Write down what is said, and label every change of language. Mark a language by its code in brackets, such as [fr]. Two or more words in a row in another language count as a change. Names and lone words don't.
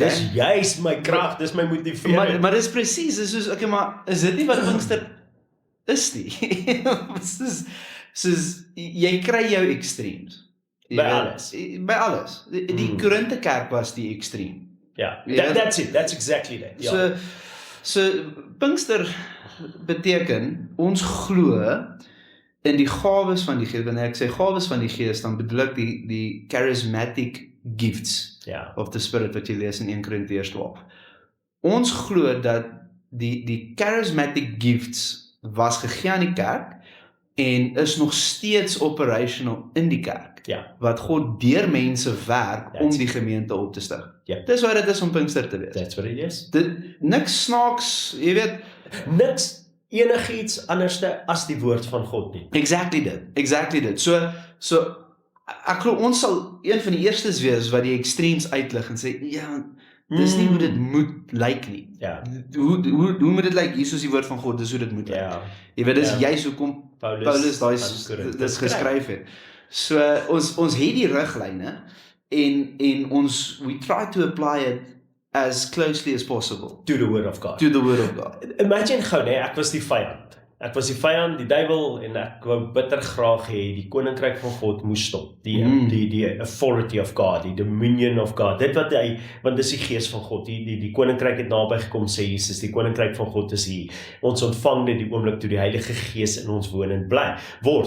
[af] Dis juist my krag, dis my motivering. Maar dis presies, dis soos, okay, maar is dit nie wat Pinkster is nie. soos, jy kry jou extremes. By alles. By alles. Die Korinthe kerk was die extreme. Ja, [en] that's it, that's exactly that. [af] Ja. So Pinkster beteken, ons glo in die gawes van die Gees. Wanneer ek sê gawes van die Gees, dan bedoel ek die [en] charismatic gifts of the Spirit [af] wat jy lees in 1 Korintiërs 12. Ons glo dat die [en] charismatic gifts [af] was gegee aan die kerk en is nog steeds operational in die kerk. Wat God deur mense werk om die gemeente op te stig. Dis wat dit is om Pinkster te wees. [en] That's what it is. [af] Niks snaaks, jy weet, niks enigiets anderste as die woord van God nie. Exactly dit. So ek glo ons sal een van die eerstes wees wat die extremes uitlig en sê, ja, dis nie hoe dit moet lyk nie. Hoe moet dit lyk? Hier is die woord van God, dis hoe dit moet lyk. Jy weet, dis juist hoekom Paulus dis geskryf het. [en] So [af] ons het die riglyne en ons [en] we try to apply it as closely as possible to the word of God. [af] Imagine gou, ek was die vyand. Ek was die vyand, die duiwel, en ek wou bitter graag hê die koninkryk van God moes stop. [en] Die authority of God, die dominion of God. [af] Dit wat want dis die gees van God. Die koninkryk het naby gekom, sê Jesus, die koninkryk van God is hier. Ons ontvang dit die oomblik toe die Heilige Gees in ons woon en bly word.